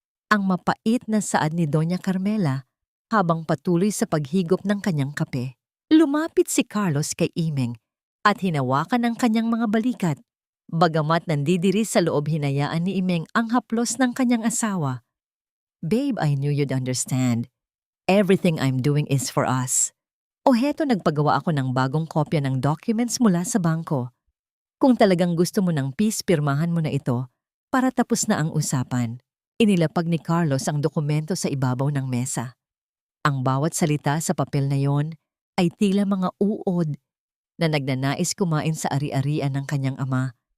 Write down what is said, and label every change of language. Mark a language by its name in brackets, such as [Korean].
[Filipino] Ang mapait na saad ni Doña Carmela habang patuloy sa paghigop ng kanyang kape. Lumapit si Carlos kay Imeng at hinawakan ang kanyang mga balikat. Bagamat nandidiri sa loob, hinayaan ni Imeng ang haplos ng kanyang asawa. [English] Babe, I knew you'd understand. Everything I'm doing is for us. [Filipino] O heto, nagpagawa ako ng bagong kopya ng documents mula sa bangko. Kung talagang gusto mo ng peace, pirmahan mo na ito para tapos na ang usapan. Inilapag ni Carlos ang dokumento sa ibabaw ng mesa. Ang bawat salita sa papel na yon ay tila mga uod na nagnanais kumain sa ari-arian ng kanyang ama.